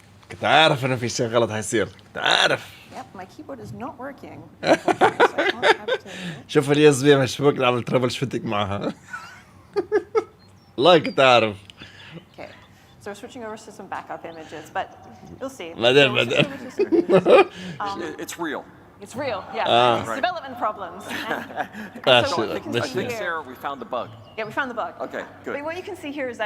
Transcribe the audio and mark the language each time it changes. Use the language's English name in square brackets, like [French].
[Arabic] كنت عارف إنه في شيء غلط هيصير كنت عارف. [English] Yep, my keyboard is not working. Unfortunately, so I don't have to. [Arabic] شوف اليوز بي مشبوك نعمل ترابل شوتنج معها. والله كنت عارف. [English] Okay, so we're switching over to some backup images, but you'll see. [Arabic] بعدين [English] So we'll [Arabic] بعدين. [English] switch over to some images. It's real. It's real, yeah. It's Right. development problems. I So what you can see think, here, Sarah, we found the bug. yeah, we found the bug. Okay, good. But what you can see here is that